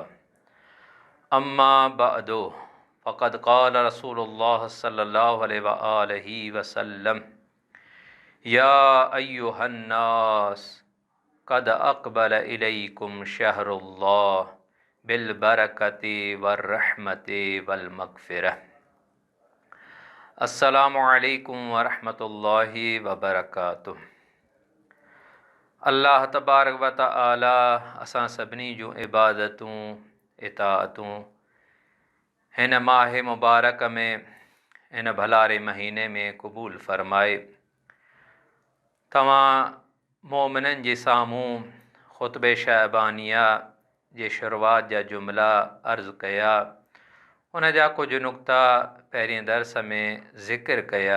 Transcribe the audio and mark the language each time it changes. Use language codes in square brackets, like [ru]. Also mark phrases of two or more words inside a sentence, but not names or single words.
[ar] أما بعد فقد قال رسول الله صلى الله عليه وآله وسلم: يا أيها الناس قد أقبل إليكم شهر الله بالبركة والرحمة والمغفرة. السلام عليكم ورحمة الله وبركاته. الله تبارك وتعالى [sd] असां सभिनी जूं इबादतूं इताअतूं हिन माह मुबारक में हिन भलारे महीने में क़बूल फरमाए। तव्हां मोमिननि जे साम्हूं ख़ुतबे शअबानिया जे शुरूआत जा जुमला अर्ज़ु कया, उन जा कुझु नुक़्ता पहिरीं दर्स में ज़िक्र कया।